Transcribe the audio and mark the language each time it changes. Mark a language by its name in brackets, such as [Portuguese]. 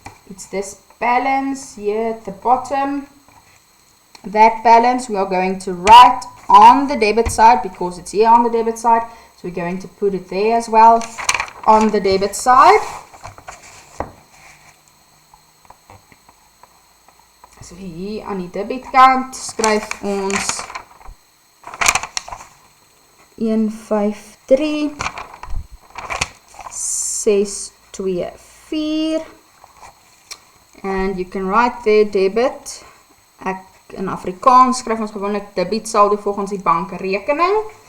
[English] It's this balance here at the bottom. That balance we are going to write on the debit side because it's here on the debit side. So we're going to put it there as well on the debit side. [Afrikaans] So hier aan die debitkant skryf ons 153,624. [English] And you can write there debit. [Afrikaans] Ek in Afrikaans skryf ons gewoonlik debit saldo volgens die bankrekening.